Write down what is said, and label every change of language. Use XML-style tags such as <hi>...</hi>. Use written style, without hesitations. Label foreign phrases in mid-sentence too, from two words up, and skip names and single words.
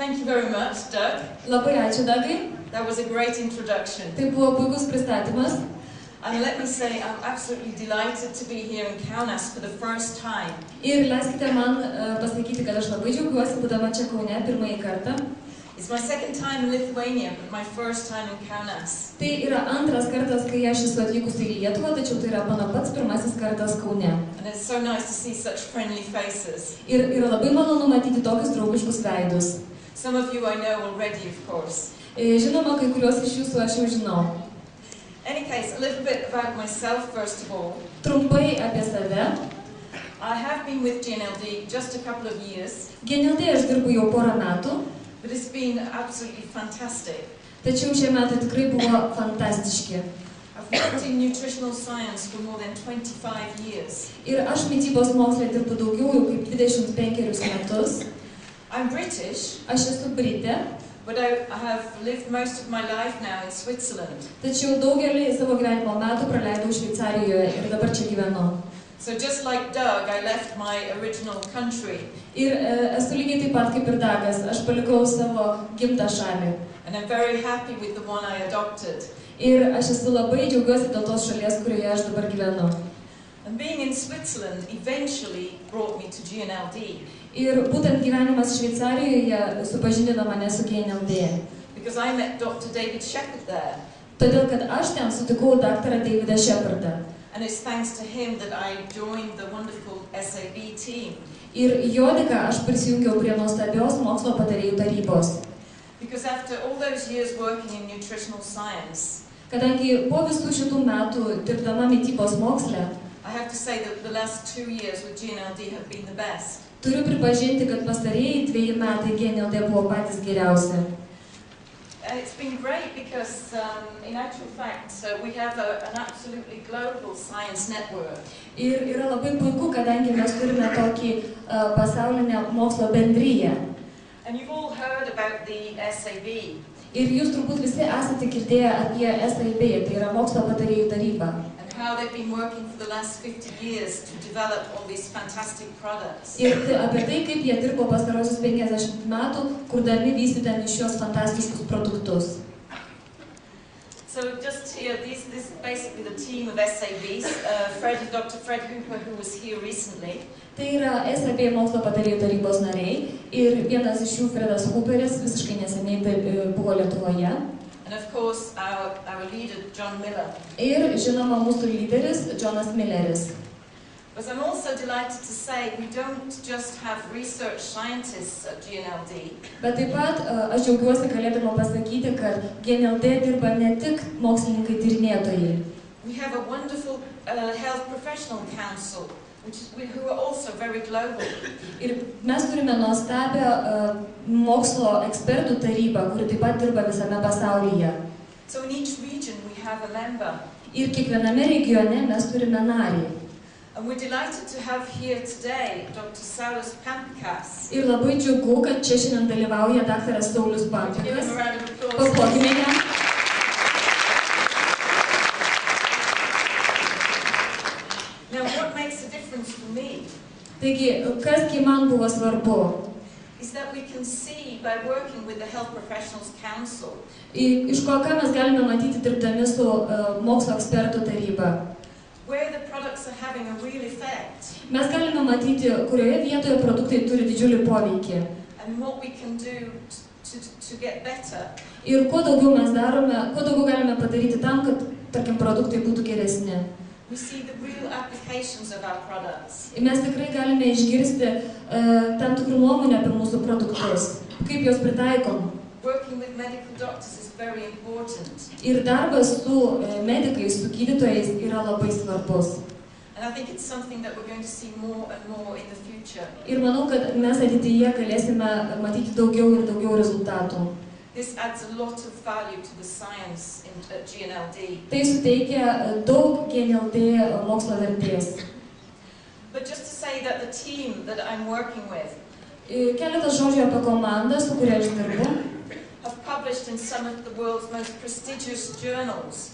<en>very much, Doug.</en> <lt>Labai ačiū, Dagai.</lt> <en>That was a great introduction.</en> <lt>Tai buvo puikus pristatymas.</lt> <en>And let me say, I'm absolutely delighted to be here in Kaunas for the first time.</en> <lt>Ir leiskite man pasakyti, kad aš labai džiaugiuosi, būdama čia Kaune pirmąjį kartą.</lt> <en>It's my second time in Lithuania, but my first time in Kaunas.</en> <lt>Tai yra antras kartas, kai aš esu atvykusi į Lietuvą, tačiau tai yra mano pats pirmasis kartas Kaune.</lt> <en>And it's so nice to see such friendly faces.</en> <lt>Ir yra labai malonu matyti tokius draugiškus veidus.</lt> <en>Some of you I know already, of course.</en> <lt>Žinoma, kai kuriuos iš jūsų aš jau žinau.</lt> <en>Any case, a little bit about myself first of all.</en> <lt>Trumpai apie save.</lt> <en>I have been with GNLD just a couple of years.</en> <lt>GNLD aš dirbu jau porą metų.</lt> <en>But it's been absolutely fantastic.</en> <lt>Tačiau šie metai tikrai buvo fantastiški.</lt> <en>I've worked in nutritional science for more than 25 years.</en> <lt>Ir aš mitybos moksle dirbu daugiau jau kaip 25 metus.</lt> <en>I'm British.</en> <lt>Aš esu Britė.</lt> <en>But I have lived most of my life now in Switzerland.</en> <lt>Tačiau daugelį savo gyvenimo metų praleidau Šveicarijoje ir dabar čia gyvenu.</lt> <en>So just like Doug, I left my original country.</en> <lt>Ir esu lygiai taip pat kaip ir Dagas, aš palikau savo gimtą šalį.</lt> <en>And I'm very happy with the one I adopted.</en> <lt>Ir aš esu labai džiaugiuosi dėl tos šalies, kurioje aš dabar gyvenu.</lt> <en>And being in Switzerland eventually brought me to GNLD.</en> <lt>Ir būtent gyvenimas Šveicarijoje supažindino mane su GNLD.</lt> <en>Because I met Dr. David Shepherd there.</en> <lt>Todėl, kad aš ten sutikau daktarą Davidą Shepherdą.</lt> <en>And it's thanks to him that I joined the wonderful SAB team.</en> <lt>Ir jo dėka aš prisijungiau prie nuostabios mokslo patarėjų tarybos.</lt> <en>Because after all those years working in nutritional science,</en> <lt>kadangi po visų šitų metų dirbdama mitybos moksle,</lt> <en>I have to say that the last 2 years with GNLD have been the best.</en> <lt>Turiu pripažinti, kad pastarieji 2 metai GNLD buvo patys geriausi.</lt> <en>It's been great because, in actual fact, we have an absolutely global science network.</en> <lt>Ir yra labai puiku, kadangi mes turime tokį pasaulinę mokslo bendriją.</lt> <en>And you've all heard about the SAB.</en> <lt>Ir jūs turbūt visi esate girdėję apie SAB, tai yra mokslo patarėjų taryba.</lt> <en>How they've been working for the last 50 years to develop all these fantastic products.</en> <lt>Ir apie tai, kaip jie dirbo pastarosius 50 metų, kurdami vystydami šios fantastiškus produktus.</lt> <en>So just here, this is basically the team of SABs. Dr. Fred Hooper, who was here recently.</en> <lt>Tai yra SAB mokslo patarėjų tarybos nariai ir vienas iš jų Fredas Hooperis visiškai neseniai buvo Lietuvoje.</lt> <en>And of course, our leader, John Miller.</en> <lt>Ir žinoma mūsų lyderis, Jonas Milleris.</lt> <en>But I'm also delighted to say we don't just have research scientists at GNLD.</en> <lt>Bet taip pat aš džiaugiuosi galėdama pasakyti, kad GNLD dirba ne tik mokslininkai tyrinėtojai.</lt> <en>We have a wonderful health professional council, who are also very global.</en> <lt>Ir mes turime nuostabią mokslo ekspertų tarybą, kuri taip pat dirba visame pasaulyje.</lt> <en>So in each region we have a member.</en> <lt>Ir kiekviename regione mes turime narį.</lt> <en>And we're delighted to have here today Dr. Saulius Pampikas.</en> <lt>Ir labai džiugu, kad čia šiandien dalyvauja daktaras Saulius Pampikas. Paplokime jam.</lt> <en>Now, what makes a difference for me?</en> <lt>Taigi, kasgi man buvo svarbu?</lt> <en>Is that we can see by working with the Health Professionals Council.</en> <lt>Iš ko ką mes galime matyti dirbdami su mokslo ekspertų taryba?</lt> <en>Where the products are having a real effect.</en> <lt>Mes galime matyti, kurioje vietoje produktai turi didžiulį poveikį.</lt> <en>And what we can do to get better.</en> <lt>Ir kuo daugiau mes darome, kuo daugiau galime padaryti tam, kad, tarkim, produktai būtų geresni.</lt> <en>We see the real applications of our products.</en> <lt>Mes tikrai galime išgirsti tam tikrų nuomonę apie mūsų produktus, kaip jos pritaikom.</lt> <en>Working with medical doctors is very important.</en> <lt>Ir darbas su medikais, su gydytojais yra labai svarbus.</lt> <en>And I think it's something that we're going to see more and more in the future.</en> <lt>Ir manau, kad mes ateityje galėsime matyti daugiau ir daugiau rezultatų.</lt> <en>This adds a lot of value to the science at GNLD.</en> <lt>Tai suteikia daug GNLD mokslo vertės.</lt> <en>But just to say that the team that I'm working with</en> <lt>Keletas žodžių apie komandą, su kuria aš dirbu.</lt> <en>Have published in some of the world's most prestigious journals.</en>